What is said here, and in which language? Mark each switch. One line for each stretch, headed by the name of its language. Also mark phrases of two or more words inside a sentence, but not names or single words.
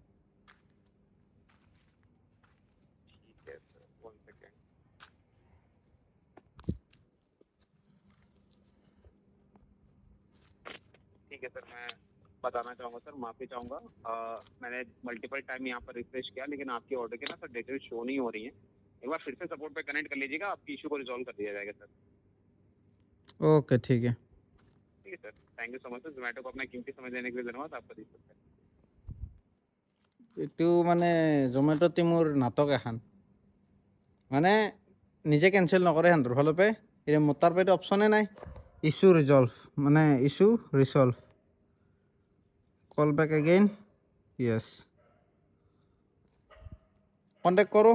Hindi: ठीक है सर 1 सेकेंड ठीक है सर मैं बताना चाहूँगा सर माफ़ी चाहूँगा मैंने
English: multiple time
Hindi: यहाँ पर रिफ्रेश किया लेकिन आपकी ऑर्डर की ना सर डिटेल शो नहीं हो रही है एक बार फिर से सपोर्ट पे कनेक्ट कर लीजिएगा आपकी इशू को रिजॉल्व कर दिया जाएगा सर ओके ठीक है सर
English: thank you so much
Hindi: सर जोमेटो को अपना कीमती समय देने के लिए धन्यवाद आपका दिन शुभ हो।
Assamese: এইটো মানে জমেট'তে মোৰ নাটক এখন মানে নিজে কেঞ্চেল নকৰে সিহঁতৰ ফালৰ পৰা এতিয়া মোৰ তাৰ পৰাতো অপশ্যনে নাই
English: issue resolve
Assamese: মানে
English: issue resolve call back again yes
Assamese: কণ্টেক্ট কৰোঁ